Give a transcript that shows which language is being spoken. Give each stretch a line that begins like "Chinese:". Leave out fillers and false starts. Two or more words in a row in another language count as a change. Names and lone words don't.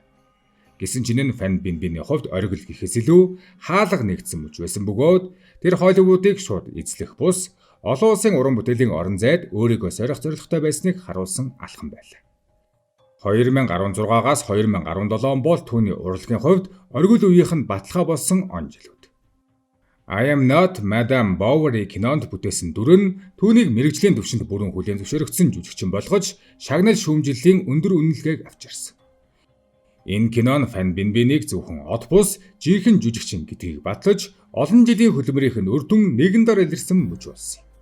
Mongolian: Гэсэн ч энэ Фан Бинбиний хувьд оргил гэхээс илүү хаалга нэгдсэн мөч байсан бөгөөд тэр Холливуудыг шууд эзлэх бус, олон улсын уран бүтээлийн орон зайд өөрийгөө сорих зорилготой байсныг харуулсан алхам байлаа. 2016-аас 2017 он бол түүний урлагийн хувьд оргил үеийнх нь баталгаа болсон он жилүүд. I am not Madame Bovary кинонд бүтээсэн дүр нь түүнийг мэрэгжлийн түвшинд бүрэн хүлээн зөвшөөрөгдсөн жүжигчин болгож шагнал шүүмжлэлийн өндөр үнэлгээг авчирсан. Энэ кинон Фан Бинбинийг зөвхөн од бус, жинхэнэ жүжигчин гэдгийг батлаж, олон жилийн хөдөлмөрийнх нь үр дүн нэгэн дор илэрсэн мөч болсон юм.